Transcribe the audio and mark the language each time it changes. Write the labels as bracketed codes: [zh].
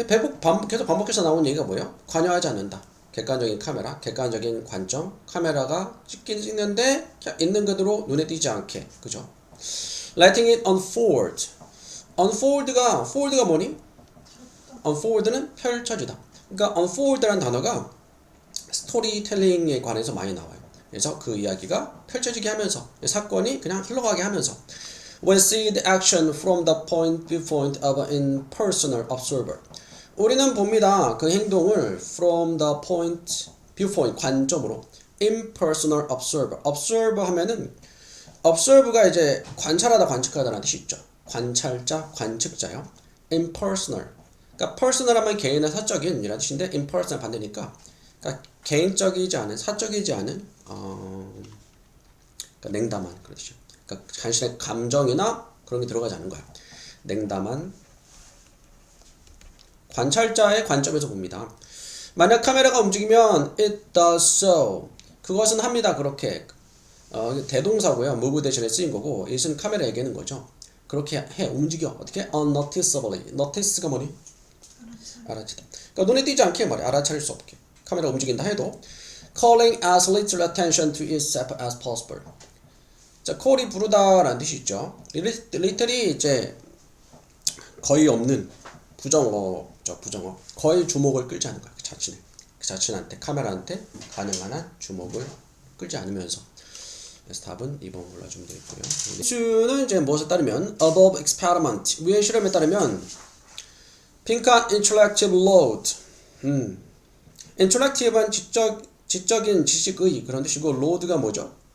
[ko] 계속 반복해서 나오는 얘기가 뭐예요? 관여하지 않는다. 객관적인 카메라, 객관적인 관점, 카메라가 찍긴 찍는데 있는 그대로 눈에 띄지 않게, 그죠? [en] Letting it unfold. unfold가 [ko] 뭐니? unfold는 펼쳐지다. 그러니까 unfold라는 단어가 스토리텔링에 관해서 많이 나와요. 그래서 그 이야기가 펼쳐지게 하면서 사건이 그냥 흘러가게 하면서 [en] We see the action from the viewpoint of an impersonal observer. [ko] 우리는 봅니다. 그 행동을 [en] from the viewpoint [ko] 관점으로 [en] impersonal observer. [ko] observer 하면은 observe가 이제 관찰하다, 관측하다라는 뜻이 있죠. 관찰자, 관측자요. impersonal. 그러니까 personal 하면 개인의 사적인 이라는 뜻인데 impersonal 반대니까 그러니까 개인적이지 않은, 사적이지 않은 그러니까 냉담한 그런 뜻이죠. 그러니까 자신의 감정이나 그런 게 들어가지 않은 거야. 냉담한 관찰자의 관점에서 봅니다. 만약 카메라가 움직이면 [en] it does so. [ko] 그것은 합니다. 그렇게 대동사고요. move 대신에 쓰인 거고 it은 카메라에게는 거죠. 그렇게 해. 움직여. 어떻게? unnoticeably. notice가 뭐니? 알아채다. 그러니까 눈에 띄지 않게 말이야. 알아차릴 수 없게. 카메라가 움직인다 해도 [en] calling as little attention to itself as possible. [ko] 자, call이 부르다라는 뜻이 있죠. little이 이제 거의 없는 부정어죠. 부정어. 거의 주목을 끌지 않은 거야. 그 자신한테 카메라한테 가능한 한 주목을 끌지 않으면서. 그래서 답은 2번 골라주면 되겠고요. 수는 이제 무엇에 따르면 [en] above experiment [ko] 위의 실험에 따르면 빈칸 [en] intellectual load [ko] intellectual은 지적인 지식의 그런 뜻이고 load가 뭐죠?